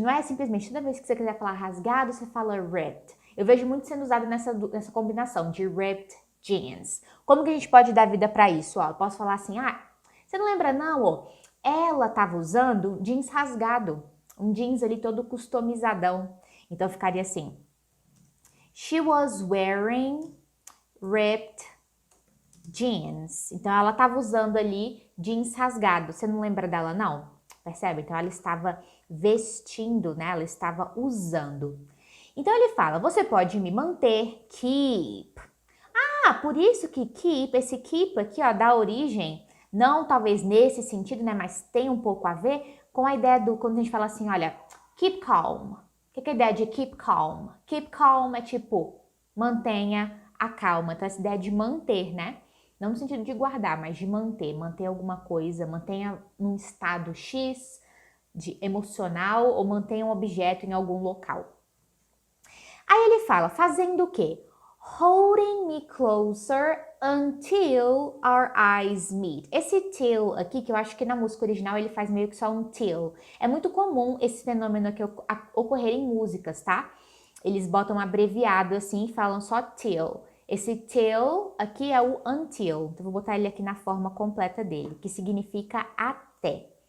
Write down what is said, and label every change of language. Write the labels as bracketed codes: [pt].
[pt] Não é simplesmente toda vez que você quiser falar rasgado, você fala ripped. Eu vejo muito sendo usado nessa combinação de ripped jeans. Como que a gente pode dar vida para isso? Ó, eu posso falar assim, você não lembra não, ó? Ela estava usando jeans rasgado, um jeans ali todo customizadão. Então ficaria assim, [en] she was wearing ripped jeans. [pt] Então ela estava usando ali jeans rasgado. Você não lembra dela não? Percebe? Então ela estava vestindo, né? Ela estava usando. Então ele fala, você pode me manter, keep. Por isso que keep, esse keep aqui, ó, dá origem, não talvez nesse sentido, né? Mas tem um pouco a ver com a ideia do, quando a gente fala assim, olha, keep calm. O que é a ideia de keep calm? Keep calm é tipo, mantenha a calma. Então essa ideia de manter, né? Não no sentido de guardar, mas de manter alguma coisa, mantenha num estado X de emocional ou mantenha um objeto em algum local. Aí ele fala, fazendo o quê? [en] Holding me closer until our eyes meet. [pt] Esse till aqui, que eu acho que na música original ele faz meio que só um till. É muito comum esse fenômeno aqui ocorrer em músicas, tá? Eles botam abreviado assim e falam só till. Esse till aqui é o until, então vou botar ele aqui na forma completa dele, que significa até.